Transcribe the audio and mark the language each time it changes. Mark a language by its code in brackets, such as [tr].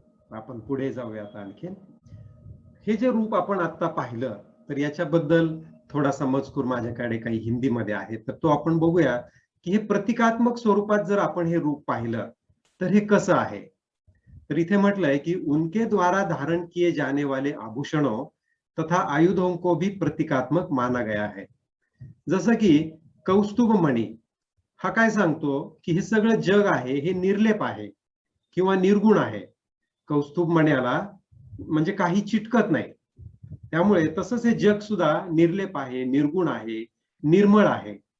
[mr] आपण पुढे जाऊयात आणखीन. हे जे रूप आपण आता पाहिलं, तर याच्याबद्दल थोडासा मजकूर माझ्याकडे काही हिंदीमध्ये आहे, तर तो आपण बघूया की हे प्रतिकात्मक स्वरूपात जर आपण हे रूप पाहिलं तर हे कसं आहे. तर इथे म्हटलंय की [hi] उनके द्वारा धारण किए जाने वाले आभूषणों तथा आयुधों को भी प्रतीकात्मक माना गया है. [mr] जसं की कौस्तुभ मणी हा काय सांगतो की हे सगळं जग आहे हे निर्लेप आहे किंवा निर्गुण आहे. कौस्तुभ मण्याला म्हणजे काही चिटकत नाही. त्यामुळे तसंच हे जग सुद्धा निर्लेप आहे, निर्गुण आहे, निर्मळ आहे.